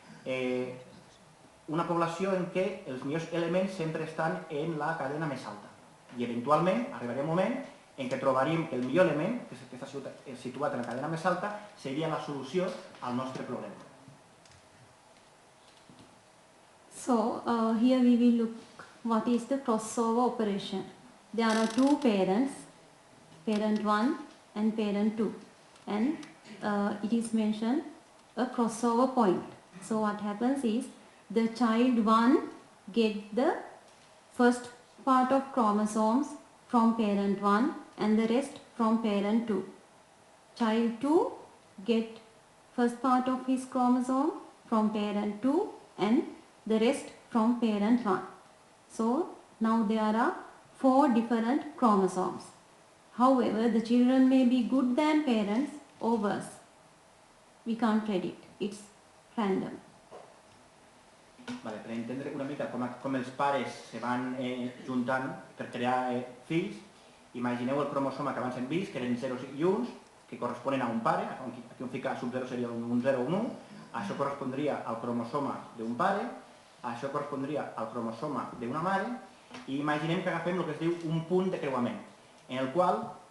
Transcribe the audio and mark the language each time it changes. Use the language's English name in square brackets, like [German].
[Catalan] una població en què els millors elements sempre estan en la cadena més alta. I eventualment arribaria un moment en què trobaríem que el millor element, que està situat en la cadena més alta, seria la solució al nostre problema. [English] So, here we will look what is the crossover operation. There are two parents, parent 1 and parent 2, and it is mentioned a crossover point. So what happens is the child 1 get the first part of chromosomes from parent 1 and the rest from parent 2. Child 2 get first part of his chromosome from parent 2 and the rest from parent 1. So now there are 4 different chromosomes. However, the children may be good than parents or worse. We can't predict. It's random. [Catalan] Vale, per entendre una mica com els pares se van juntant per crear fills, imagineu el cromosoma que abans hem vist, que eren 0 i 1, que corresponen a un pare, aquí on fica sub 0 seria un 0 o un 1, això correspondria al cromosoma d'un pare, això correspondria al cromosoma d'una mare, i imaginem que agafem el que es diu un punt de creuament, en el qual